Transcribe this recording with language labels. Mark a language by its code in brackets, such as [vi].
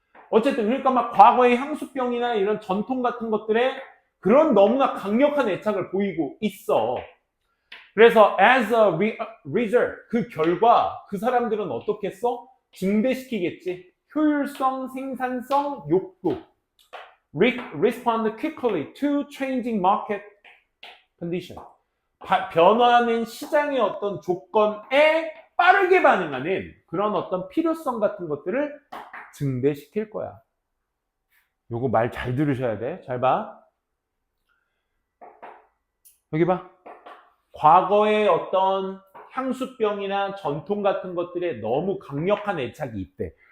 [ko] 어쨌든, 그러니까 과거의 향수병이나 이런 전통 같은 것들에 그런 너무나 강력한 애착을 보이고 있어. 그래서 [en] as a result, [ko] 그 결과 그 사람들은 어떻게 써? 증대시키겠지. 효율성, 생산성, 욕구. [en] Respond quickly to changing market condition. [ko] 변화하는 시장의 어떤 조건에 빠르게 반응하는 그런 어떤 필요성 같은 것들을 증대시킬 거야. 요거 말 잘 들으셔야 돼. 잘 봐. 여기 봐. 과거의 어떤 향수병이나 전통 같은 것들에 너무 강력한 애착이 있대.